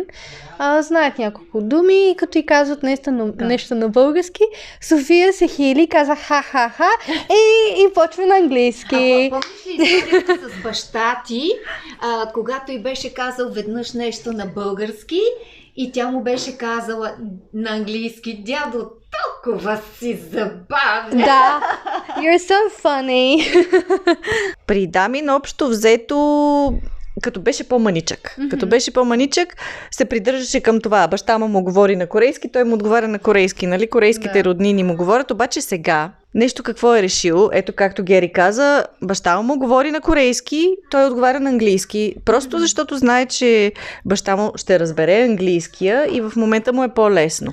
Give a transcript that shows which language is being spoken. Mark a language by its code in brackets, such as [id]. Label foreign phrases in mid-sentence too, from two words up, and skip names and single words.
[bg] Знаят няколко думи и като и казват нещо на български, София се хили, каза ха-ха-ха и почва на английски. Помниш ли историята с баща ти, когато й беше казал веднъж нещо на български и тя му беше казала на английски: дядо, толкова си забавен. Да, [en] you're so funny. [bg] При Дамин общо взето, като беше по-маничък, се придържаше към това. Баща му говори на корейски, той му отговаря на корейски, нали? Корейските роднини му говорят, обаче сега нещо какво е решил, ето както Гери каза, баща му говори на корейски, той отговаря на английски, просто защото знае, че баща му ще разбере английския и в момента му е по-лесно.